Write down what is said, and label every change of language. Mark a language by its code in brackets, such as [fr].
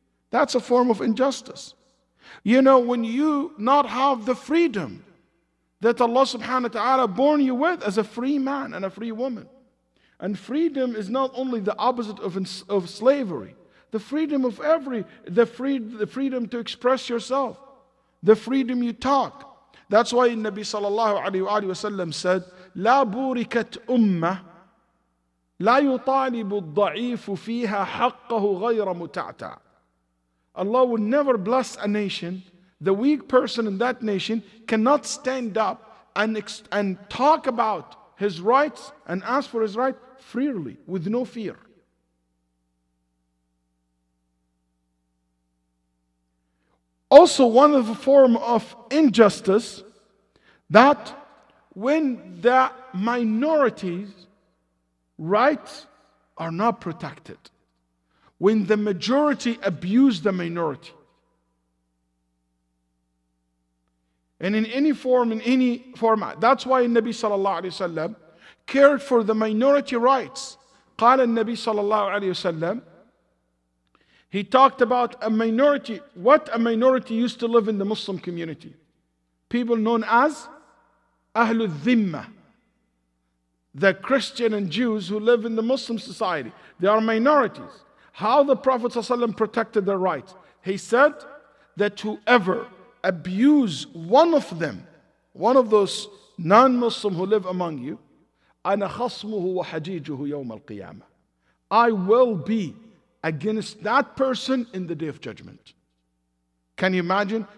[en] That's a form of injustice. You know, when you not have the freedom that Allah subhanahu wa ta'ala born you with as a free man and a free woman. And freedom is not only the opposite of slavery. The freedom of the freedom to express yourself. The freedom you talk. That's why Nabi sallallahu alayhi wa sallam said, لا بوركت أمة لا يطالب الضعيف فيها حقه غير متعتع. Allah will never bless a nation. The weak person in that nation cannot stand up and talk about his rights and ask for his right freely, with no fear. Also, one of the form of injustice that when the minorities' rights are not protected, when the majority abuse the minority, and in any form, in any format. That's why Nabi sallallahu alayhi wasallam cared for the minority rights. [ar] قال النبي صلى الله عليه وسلم, he talked about a minority. [en] What a minority used to live in the Muslim community. People known as Ahlul Dhimma. The Christian and Jews who live in the Muslim society. They are minorities. How the Prophet ﷺ protected their rights? He said that whoever abuse one of them, one of those non-Muslim who live among you, أَنَا خَصْمُهُ وَحَجِيجُهُ يَوْمَ الْقِيَامَةِ, I will be against that person in the day of judgment. Can you imagine?